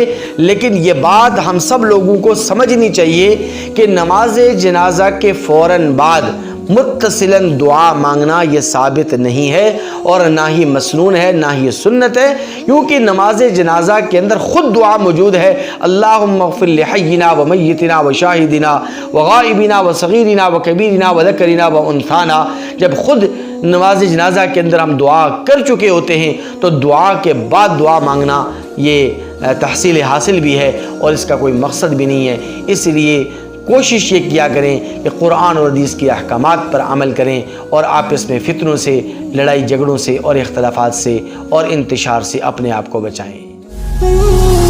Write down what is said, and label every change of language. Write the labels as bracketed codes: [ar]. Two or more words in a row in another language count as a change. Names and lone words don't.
[ur] لیکن یہ بات ہم سب لوگوں کو سمجھنی چاہیے کہ نماز جنازہ کے فوراً بعد متصلاً دعا مانگنا یہ ثابت نہیں ہے اور نہ ہی مسنون ہے، نہ ہی سنت ہے، کیونکہ نماز جنازہ کے اندر خود دعا موجود ہے، [ar] اللہم اغفر لحینا و میتنا و شاہدنا و غائبنا و صغیرنا و کبیرنا و ذکرنا و انثانا۔ [ur] جب خود نماز جنازہ کے اندر ہم دعا کر چکے ہوتے ہیں تو دعا کے بعد دعا مانگنا یہ تحصیل حاصل بھی ہے اور اس کا کوئی مقصد بھی نہیں ہے۔ اس لیے کوشش یہ کیا کریں کہ قرآن اور حدیث کے احکامات پر عمل کریں اور آپس میں فتنوں سے، لڑائی جھگڑوں سے اور اختلافات سے اور انتشار سے اپنے آپ کو بچائیں۔